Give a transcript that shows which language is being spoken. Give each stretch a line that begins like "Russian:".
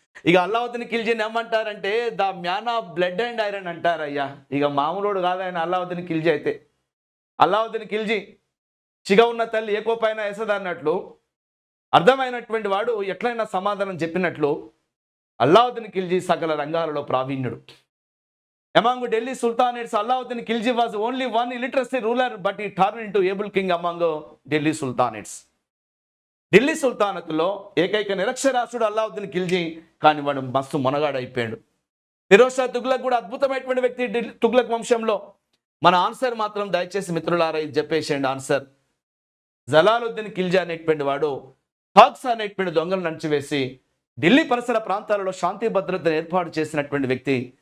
Telugu: ఇక అల్లావుద్దీన్ ఖిల్జీని ఏమంటారంటే
English: the man of blood and iron
Telugu: అంటారయ్యా. ఇక మామూలుడు కాదు ఆయన అల్లావుద్దీన్ ఖిల్జీ అయితే. అల్లావుద్దీన్ ఖిల్జీ చిగ ఉన్న తల్లి ఏ కోపైనా వేసదు అన్నట్లు అర్థమైనటువంటి వాడు ఎట్లయినా సమాధానం చెప్పినట్లు అల్లావుద్దీన్ ఖిల్జీ సకల రంగాలలో ప్రావీణ్యుడు.
English: Among Delhi Sultanates, Alauddin Khilji was only one illiteracy ruler, but he turned into able king among Delhi Sultanates.
Telugu: Delhi సుల్తానత్లో ఏకైక నిరక్షరాస్యుడు అల్లావుద్దీన్ ఖిల్జీ, కానీ వాడు మస్తు మొనగాడైపోయాడు. ఫిరోజ్ షా తుగ్లక్ కూడా అద్భుతమైనటువంటి వ్యక్తి తుగ్లక్ వంశంలో. మన ఆన్సర్ మాత్రం దయచేసి మిత్రులారా ఇది చెప్పేసేయండి ఆన్సర్. జలాలుద్దీన్ ఖిల్జీ అనేటువంటి వాడు థగ్స్ అనేటువంటి దొంగలను అణచివేసి ఢిల్లీ పరిసర ప్రాంతాలలో శాంతి భద్రతను ఏర్పాటు చేసినటువంటి వ్యక్తి.